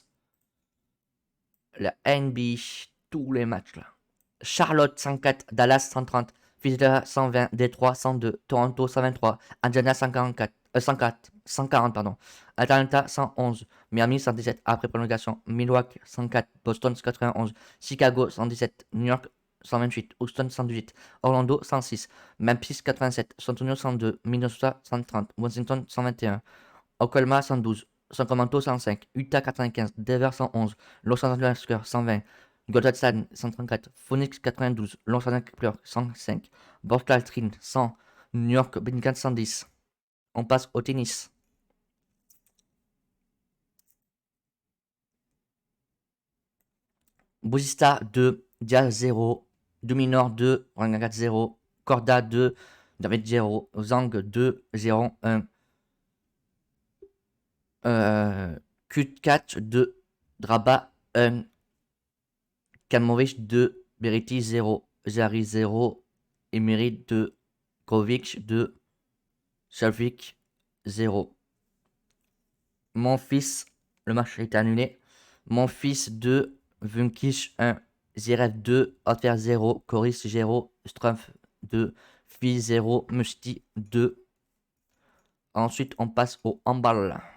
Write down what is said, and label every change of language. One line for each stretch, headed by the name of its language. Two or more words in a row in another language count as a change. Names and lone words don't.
French: La NBA, tous les matchs là. Charlotte 104. Dallas 130. Philadelphia 120. Détroit 102. Toronto 123. Indiana 144. 104. 140 pardon. Atlanta 111. Miami 117 après prolongation. Milwaukee 104. Boston 91. Chicago 117. New York 128. Houston 118. Orlando 106. Memphis 87. San Antonio 102. Minnesota 130. Washington 121. Oklahoma 112. Sacramento 105. Utah 95. Denver 111. Los Angeles Lakers 120. Golden State 134. Phoenix 92. Los Angeles Clippers 105. Portland 100. New York Pelicans 110. On passe au tennis. Bouzista 2, Diaz 0, Dominor 2, Rangagat 0, Corda 2, David 0, Zhang 2, 0, 1, Q4 2, Draba 1, Kamovic 2, Beriti 0, Jari 0, Emery 2, Kovic 2, Shavik 0. Mon fils, le match est annulé. Mon fils 2, Vunkish 1, Zirev 2, Otver 0, Coris 0, Strumpf 2, Fi 0, Musti 2. Ensuite, on passe au handball.